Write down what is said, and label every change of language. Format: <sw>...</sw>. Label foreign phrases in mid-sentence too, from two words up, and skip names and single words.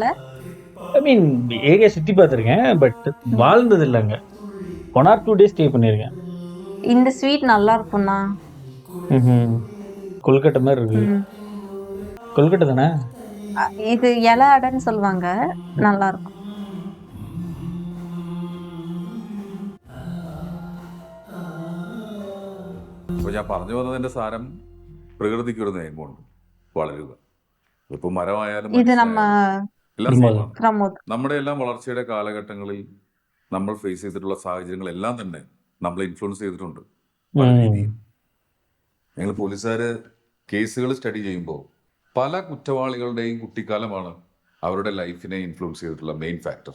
<en>I mean</en> <ta>ஏரியா சுற்றி பார்த்துருக்கேன், பட் வாழ்ந்தது இல்லைங்க.</ta> <en>1 or 2 days</en> <ta>ஸ்டே பண்ணியிருக்கேன். இந்த ஸ்வீட் நல்லா இருக்கும்ண்ணா. கொல்கட்டை மாதிரி இருக்கு. கொல்கட்டை தானே? இது இலை அடைன்னு சொல்லுவாங்க, நல்லா இருக்கும்.</ta> <ml>അപ്പോൾ ഞാൻ പറഞ്ഞു വന്നതിൻ്റെ സാരം പ്രകൃതിക്കൊരു നിയമമുണ്ട്, വളരുക. ഇപ്പോൾ മരമായാലും</ml> <ta>இது நம்ம</ta> <ml>എല്ലാം സെയിമാണ്. பிரமோத். നമ്മുടെ എല്ലാം വളർച്ചയുടെ കാലഘട്ടങ്ങളിൽ നമ്മൾ ഫേസ് ചെയ്തിട്ടുള്ള സാഹചര്യങ്ങളെല്ലാം തന്നെ നമ്മളെ ഇൻഫ്ലുവൻസ് ചെയ്തിട്ടുണ്ട് പല രീതിയിൽ. ഞങ്ങൾ പോലീസുകാർ കേസുകൾ സ്റ്റഡി ചെയ്യുമ്പോൾ പല കുറ്റവാളികളുടെയും കുട്ടിക്കാലമാണ് അവരുടെ ലൈഫിനെ ഇൻഫ്ലുവൻസ് ചെയ്തിട്ടുള്ള</ml> <en>main factor.</en>